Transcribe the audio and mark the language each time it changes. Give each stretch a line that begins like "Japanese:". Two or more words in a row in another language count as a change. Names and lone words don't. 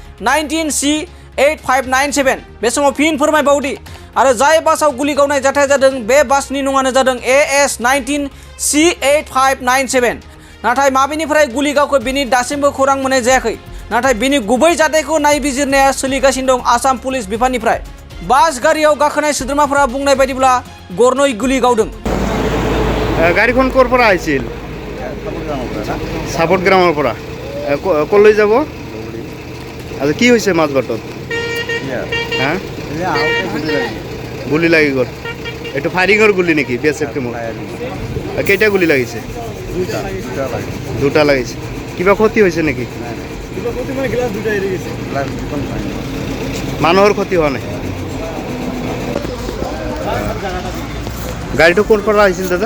Bodo: 19C8597 बे समाव फिन फोरमायबावोदि आरो जाय बासाव गुलि गावनाय जाथाया जादों बे बासनि मुङानो जादों AS 19C8597 नाथाय माबेनिफ्राय गुलि गावखो बिनि दासिमबो खौरां मोननाय जायाखै नाथाय बिनि गुबै जाथायखौ नायबिजिरनाया सोलिगासिनो दं आसाम पुलिस बिफाननिफ्राय बास गारियाव गाखोनाय सोद्रोमाफोरा बुंनाय बायदिब्ला गरनै गुलि गावदों
Assamese: गाড়ীখন ক'ৰ পৰা আহিছিল সাপট গ্ৰামৰ পৰা ক'লৈ যাব আৰু কি হৈছে মাজবাটত হা গুলি লাগি গ'ল এইটো ফায়াৰিঙৰ গুলি নেকি BSF টিমৰ কেইটা গুলি লাগিছে দুটা লাগিছে কিবা ক্ষতি হৈছে নেকি মানুহৰ ক্ষতি হোৱা নাই গাড়ীটো ক'ৰ পৰা আহিছিল দাদা?